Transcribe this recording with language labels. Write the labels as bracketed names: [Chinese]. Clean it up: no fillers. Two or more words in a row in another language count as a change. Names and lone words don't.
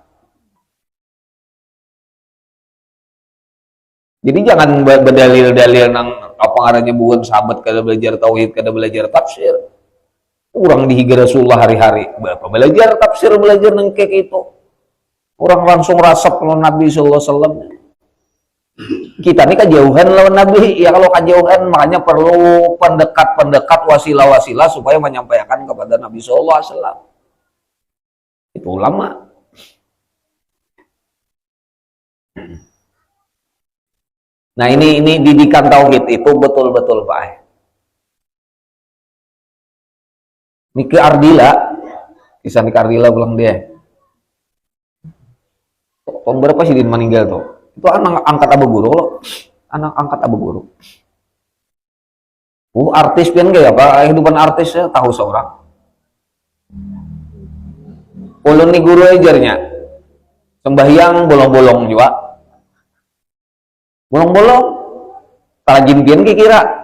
[Banjar] Jadi jangan berdalil-dalil nang apa ngarannya bukan sahabat kada belajar tauhid, kada belajar tafsir. Orang dihiga Rasulullah hari-hari. Bapak belajar tafsir, belajar nang kayak itu. Orang langsung rasap lawan Nabi [Arabic] صلى الله عليه وسلم. [Banjar] Kita ini kejauhan lawan Nabi. [Indonesian] Ya kalau kejauhan makanya perlu pendekat-pendekat wasilah-wasilah supaya menyampaikan kepada Nabi [Arabic] صلى الله عليه وسلم. [Indonesian] Itu ulama. Nah ini didikan tauhid itu betul-betul Pak. Niki Ardila, kisah Niki Ardila pulang dia. Tahun berapa sih dia meninggal tuh? Itu anak angkat Abu Guru loh, anak angkat Abu Guru. [Banjar] Artis pian gak ya Pak? Kehidupan artis ya, tahu seorang. Ulun nih guru ajarnya, sembahyang bolong-bolong juga. Bolong-bolong, rajin pian kira.